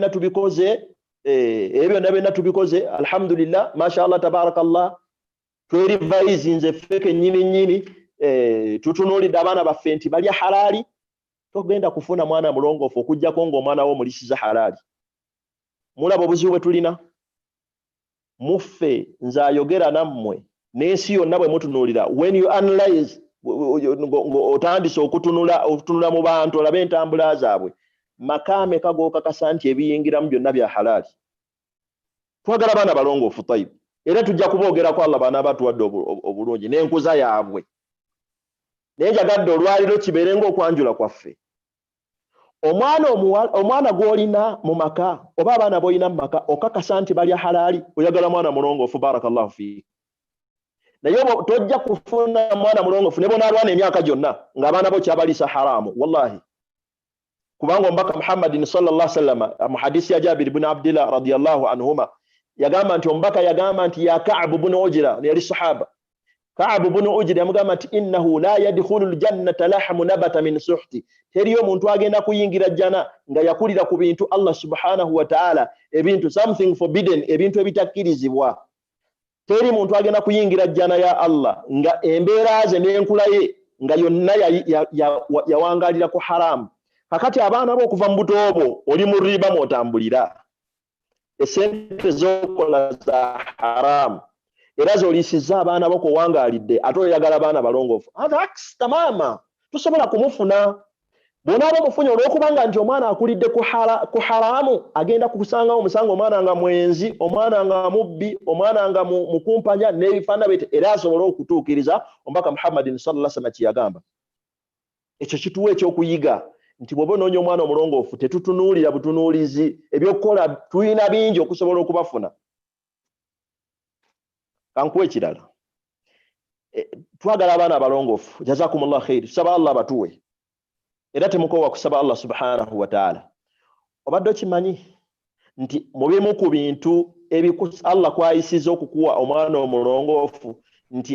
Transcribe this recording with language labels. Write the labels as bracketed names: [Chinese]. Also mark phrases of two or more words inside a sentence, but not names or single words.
[Ganda] byonna byonna tubikoze [Arabic] الحمد لله ما شاء الله تبارك الله [Ganda] twerivayizinze ffe kennyini tutunuulidde abaana baffe nti balya halaali togenda kufuna mwana mulongoofu okuggyako ng'omwana wo mulisiza halaali mulaba obuzibu bwe tulina muffe nze ayogera nammwe n'ensi yonna bwe mutunuulira [English] when you analyze [Ganda] otandise okutunula mu bantu olabe entambula zaabwe makaame kagookakasa nti ebiyingiramu byonna bya halaali twagala baana balongoofu tayib era tujja kuboogerako Allah baana batuwadde obulungi n'enkuza yaabwe naye njagadde olwaliro kibeere ng'okwanjula kwaffe omwana gw'olina mu maka oba abaana b'olina mu maka okakasa nti balya halaali oyagala mwana mulongoofu [Arabic] بارك الله فيك [Ganda] naye tojja kufuna mwana mulongoofu ne bonaalwana emyaka gyonna ng'abaana bo kyabaliisa haraamu wallahi kubanga omubaka Muhammadin [Arabic] صلى الله عليه وسلم [Ganda] mu hadisi ya Jabir ibn Abdillah [Arabic] رضي الله عنهما [Ganda] yagamba nti omubaka yagamba nti ya Ka'b ibn Ujra yali sahaba Ka'b ibn Ujra yamugamba nti [Arabic] إنه لا يدخل الجنة لحم نبت من سحت [Ganda] teriyo omuntu agenda kuyingira jjana nga yakulira ku bintu Allah [Arabic] سبحانه وتعالى [Ganda] ebintu [English] something forbidden [Ganda] ebintu ebitakkirizibwa teri muntu agenda kuyingira jjana ya Allah nga embeera ze n'enkula ye nga yonna yawangalira ku haramu kakati abaana bo okuva mu buto obwo oli mu riba mwotambulira esente z'okola za haramu era z'oliisizza abaana bo kuwangaalidde ate oyagala abaana balongoofu [Arabic] عكس تماما [Ganda] tusobola kumufuna bw'onaaba omufunye olw'okubanga nti omwana akulidde ku haramu agenda kukusangawo omusanga omwana nga mwenzi omwana nga mubbi omwana nga mukumpanya n'ebifaana bye era asobole okutuukiriza omubaka Muhammadin [Arabic] صلى الله عليه وسلم [Ganda] kyeyagamba ekyo kituwa ekyokuyiga nti bw'oba onoonya omwana omulongoofu tetutunuulira butunuulizi ebyokukola tulina bingi okusobola okubafuna kankuwa ekirala twagala abaana abalongoofu [Arabic] جزاكم الله خير [Ganda] tusaba Allah batuwe era temukowa kusaba Allah [Arabic] سبحانه وتعالى [Ganda] obadde okimanyi nti mu bimu ku bintu Allah kwayisiza okukuwa omwana omulongoofu nti